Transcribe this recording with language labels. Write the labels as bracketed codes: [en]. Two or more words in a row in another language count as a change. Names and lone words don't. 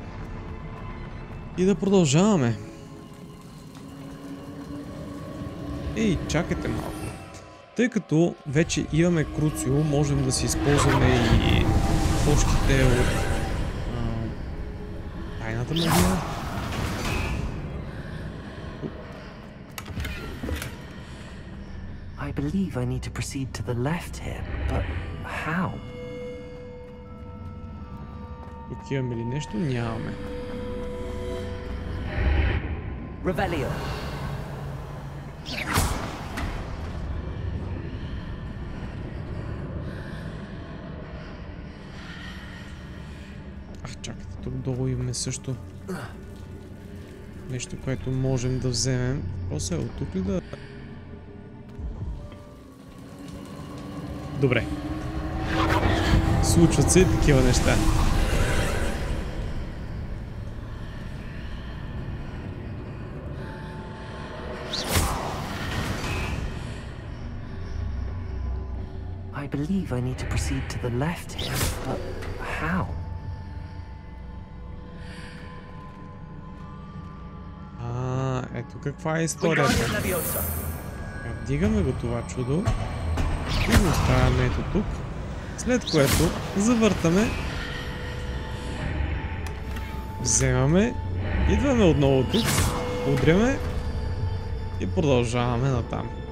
[bg] И да продължаваме. Ей, чакайте малко. Тъй като вече имаме Круцио, можем да си използваме и точките от тайната магия. [en] I believe I need to proceed to the left here, but how? [bg] Тук имаме ли нещо? Нямаме. Revelio. Чакайте, тук долу имаме също нещо, което можем да вземем. Просто е от тук ли да... Добре. Случват се и такива неща. [en] I believe I need to proceed to the left here, but how? [bg] Ето каква е историята. Вдигаме го това чудо и го оставяме ето тук, след което завъртаме, вземаме, идваме отново тук, удряме и продължаваме натам.